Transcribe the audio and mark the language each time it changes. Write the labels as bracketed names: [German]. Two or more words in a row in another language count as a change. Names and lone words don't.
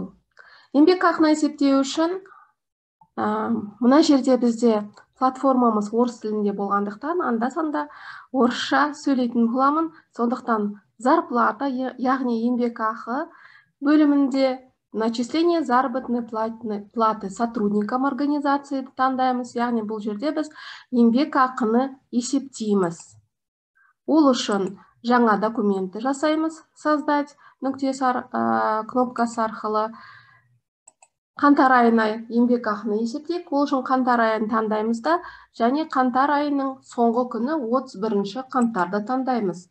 [Kazakh] Еңбек ақыны есептеу үшін мына жерде бізде платформамыз орыс тілінде болғандықтан, анда-санда орысша сөйлейтін боламын. Сондықтан зарплата, яғни еңбек ақы бөлімінде [Russian] начисление заработной платы сотрудникам организации [Kazakh] таңдаймыз. Яғни бұл жерде біз еңбек ақыны есептейміз. Ол үшін жаңа документті жасаймыз. Создать кнопкасы арқылы қаңтар айына еңбек ақыны есептейік. Ол үшін қаңтар айын таңдаймыз да, және қаңтар айының соңғы күні 31 қаңтарды таңдаймыз.